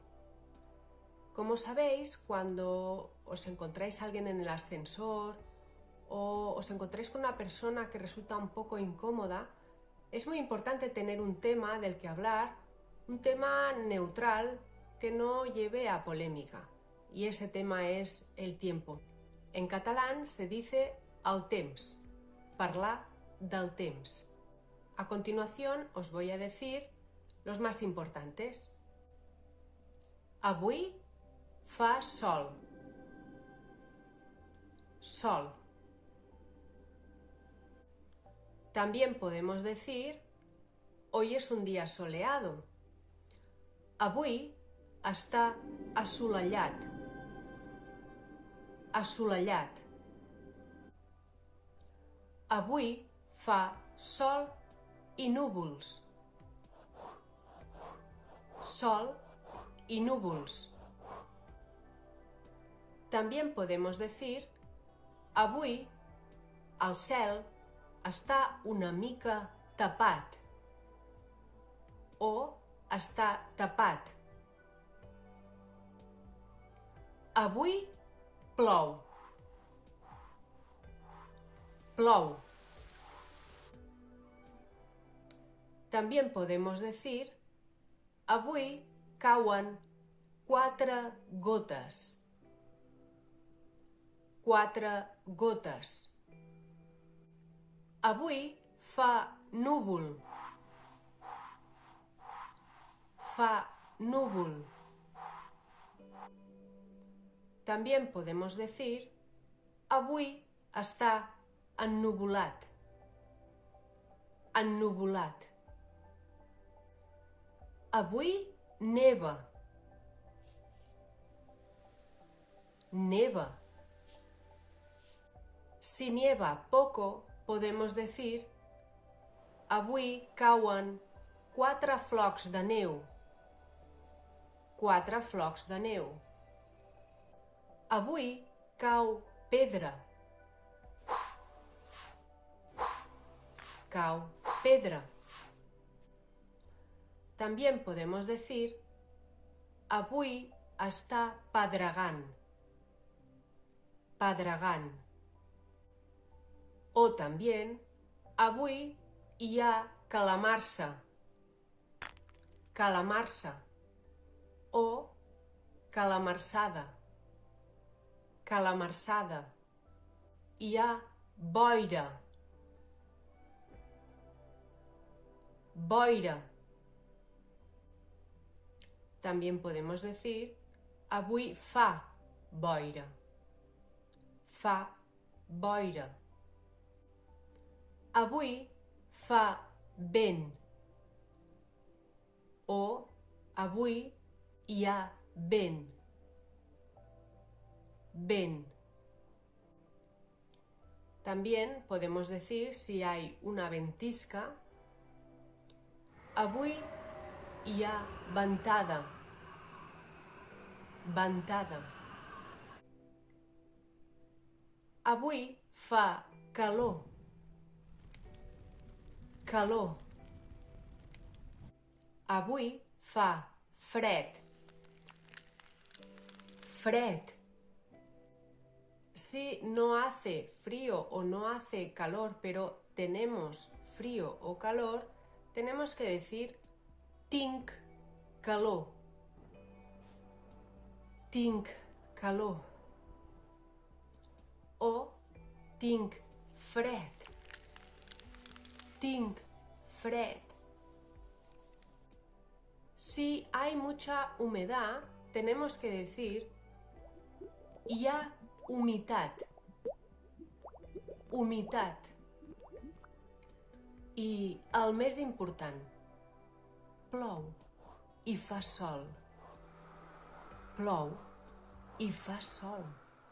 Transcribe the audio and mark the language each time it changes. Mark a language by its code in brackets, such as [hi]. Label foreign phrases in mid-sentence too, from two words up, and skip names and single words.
[es] Como sabéis, cuando os encontráis a alguien en el ascensor o os encontráis con una persona que resulta un poco incómoda, es muy importante tener un tema del que hablar, un tema neutral que no lleve a polémica. Y ese tema es el tiempo. En catalán se dice [ca] el temps, parlar del temps. [es] A continuación os voy a decir los más importantes. [ca] Avui fa sol. Sol. [es] También podemos decir hoy es un día soleado. [ca] Avui està assolellat. Assolellat. Avui fa sol y núvols. Sol y núvols. [es] También podemos decir [ca] avui el cel està una mica tapat o està tapat. Avui plou. Plou. [es] También podemos decir [ca] avui cauen 4 gotes. 4 gotes. Avui fa núvol. Fa núvol. [es] También podemos decir [ca] avui està ennuvolat. Ennuvolat. Avui neva. Neva. [es] Si nieva poco, podemos decir [ca] avui cauen 4 flocs de neu. 4 flocs de neu. Avui cau pedra. Cau pedra. [es] También podemos decir [ca] avui està pedregant. Pedregant. [es] O también [ca] avui hi ha calamarsa. Calamarsa. O calamarsada. Calamarsada. Hi ha boira. Boira. [es] También podemos decir [ca] avui fa boira. Fa boira. Avui fa vent. O avui hi ha vent. Vent. [es] También podemos decir si hay una ventisca. [ca] Avui hi ha ventada. Ventada. Avui fa calor. Calor. Avui fa fred. [es] Fred. Si no hace frío o no hace calor, pero tenemos frío o calor, tenemos que decir [ca] tinc calor. Tinc calor. O tinc fred. Tinc fred. [es] Si hay mucha humedad, tenemos que decir [ca] hi ha humitat. Humitat. I el més important, plou i fa sol. Plou i fa sol.